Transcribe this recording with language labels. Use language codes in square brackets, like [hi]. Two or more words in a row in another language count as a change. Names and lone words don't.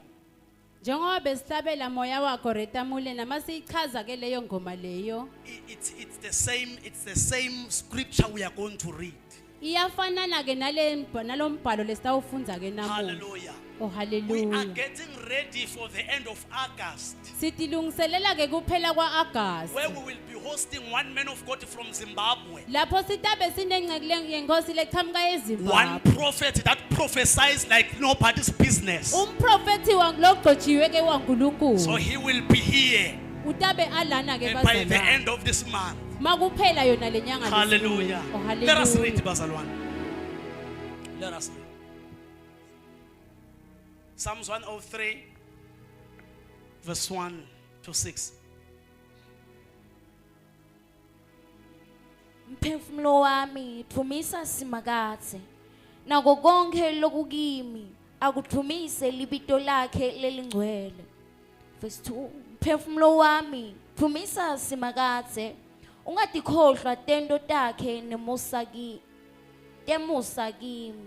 [ss] Njengoba besabela moya wakho Reta Mulena masichaza ke leyo ngoma leyo. [en] it's the same scripture we are going to read. [ss] Iyafanana ke nalombhalo lesitawufundza ke namuhla. Hallelujah. Oh [en] We are hallelujah. getting ready for the end of August, [ss] Sitilungiselela ke kuphela kwa August. [en] where we will be hosting one man of God from Zimbabwe. [ss] Lapho sitabe sinengceke yenkosi leqhamuka [en] One [ss] eZimbabwe. [en] prophet that prophesies like nobody's business. [ss] Umprofeti wangilogcotshiwe ke [en] So [ss] waNkulunkulu. [en] he will be here [ss] Utabe alana ke [en] by the [ss] bazalwane. [en] end of this month. [ss] Makuphela yona lenyanga lesibili. Hallelujah. Oh [en] Let us read hallelujah. bazalwane. Let us read. Psalms 103 verse 1 to 6. [ss] Mphefumulo wami thumisa simakathe nako konke lokukimi akuthumise libito lakhe lelingcwele. Verse 2. Mphefumulo wami thumisa simakathe ungatikhohlwa tento takhe nemusa kimi.